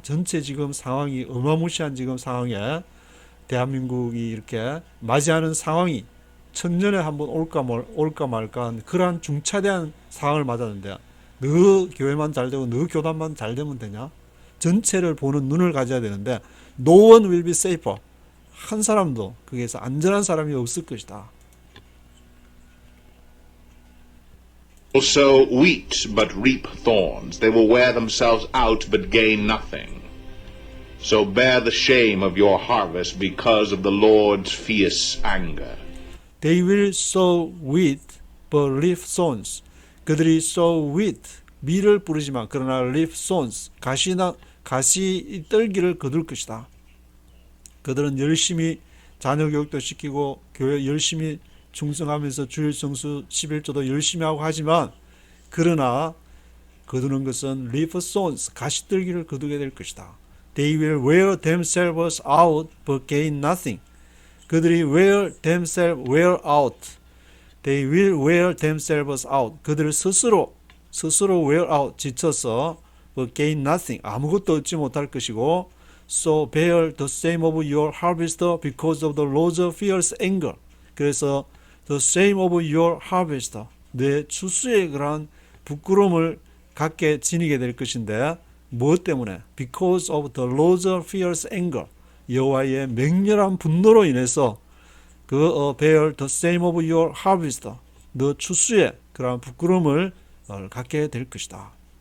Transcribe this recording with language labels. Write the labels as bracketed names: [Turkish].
[Korean] 전체 지금 상황이 어마무시한 지금 상황에 대한민국이 이렇게 맞이하는 상황이 천년에 한번 올까 말까 한 그러한 중차대한 상황을 맞았는데 너 교회만 잘 되고 너 교단만 잘 되면 되냐? 전체를 보는 눈을 가져야 되는데 [English] No one will be safer. [Korean] 한 사람도 거기에서 안전한 사람이 없을 것이다. [English] Sow wheat but reap thorns. They will wear themselves out but gain nothing. So bear the shame of your harvest because of the Lord's fierce anger. They will sow wheat but reap thorns. [Korean] 그들이 [English] sow wheat, [Korean] 밀을 뿌리지만 그러나 [English] reap thorns, [Korean] 가시 떨기를 거둘 것이다. 그들은 열심히 자녀 교육도 시키고 교회 열심히 충성하면서 주일 성수 11조도 열심히 하고 하지만 그러나 거두는 것은 [English] reap thorns, [Korean] 가시 떨기를 거두게 될 것이다. [English] They will wear themselves out but gain nothing. [Korean] 그들이 [English] wear out. They will wear themselves out. [Korean] 그들을 스스로 [English] wear out, [Korean] 지쳐서 [English] but gain nothing. [Korean] 아무것도 얻지 못할 것이고 [English] So bear the shame of your harvest because of the Lord's fierce anger. [Korean] 그래서 [English] the shame of your harvest. [Korean] 내 추수의 그러한 부끄러움을 갖게 지니게 될 것인데 무엇 때문에? [English] Because of the Lord's fierce anger. [Korean] 여호와의 맹렬한 분노로 인해서 [English] bear the shame of your harvest. [Korean] 너 추수의 그러한 부끄러움을 갖게 될 것이다.